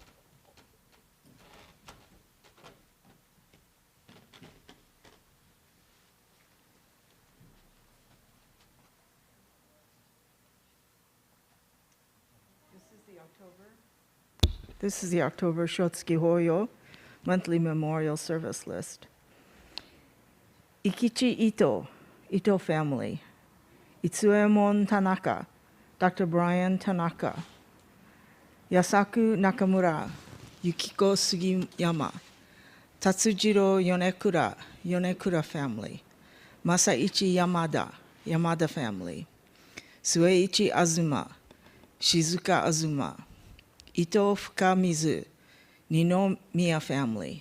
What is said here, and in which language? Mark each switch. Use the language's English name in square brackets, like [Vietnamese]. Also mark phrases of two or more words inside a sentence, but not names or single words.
[English] This is the October Shotsuki Hoyo monthly memorial service list. Ikichi Ito family. Itsuemon Tanaka, Dr. Brian Tanaka. Yasaku Nakamura, Yukiko Sugiyama. Tatsujiro Yonekura family. Masaichi Yamada family. Sueichi Azuma, Shizuka Azuma. Ito Fukamizu, Ninomiya family.